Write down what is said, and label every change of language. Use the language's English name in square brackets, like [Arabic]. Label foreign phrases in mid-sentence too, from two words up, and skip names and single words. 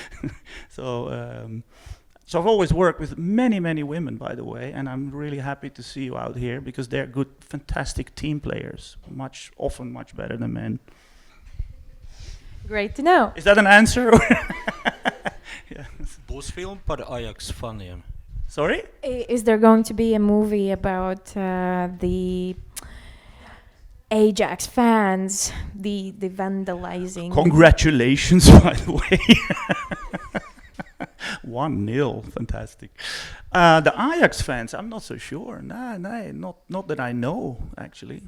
[English] So I've always worked with many, many women, by the way, and I'm really happy to see you out here because they're good, fantastic team players, often much better than men. Great to know. Is that an answer? Yeah. [Latvian] Busfilm par Ajax faniem. [English] Sorry? Is there going to be a movie about the Ajax fans, the vandalizing? Congratulations, by the way. 1-0, fantastic. The Ajax fans, I'm not so sure. No, not that I know, actually.